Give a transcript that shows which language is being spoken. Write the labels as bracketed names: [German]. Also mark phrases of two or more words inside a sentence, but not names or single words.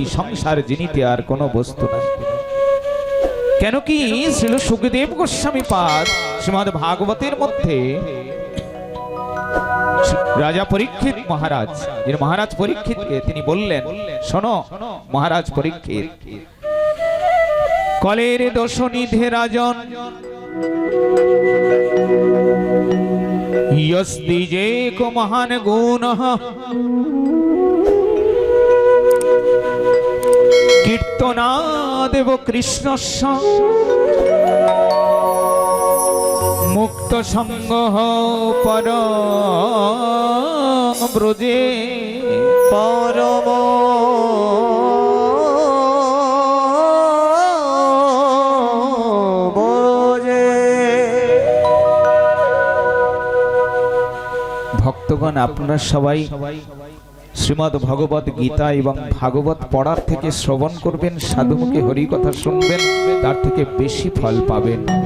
[Bangla] সংসার জিনিতে আর কোনো বস্তু নাই। কেন কি শ্রীল সুখদেব গোস্বামী পাদ শ্রীমদ্ ভাগবতের মধ্যে রাজা পরীক্ষিত মহারাজ, যে মহারাজ পরীক্ষিতকে তিনি বললেন, শোনো মহারাজ পরীক্ষিত, [Sanskrit] कलेर् दोष निधे राजन् यस्ति जेको महान गुणः कीर्तनादेव कृष्णस्य मुक्त संगः परम ब्रजे परम [Bangla] ভক্তগণ, আপনারা সবাই শ্রীমদ্ ভগবত গীতা এবং ভাগবত পড়ার থেকে শ্রবণ করবেন, সাধুমুখে হরি কথা শুনবেন, তার থেকে বেশি ফল পাবেন।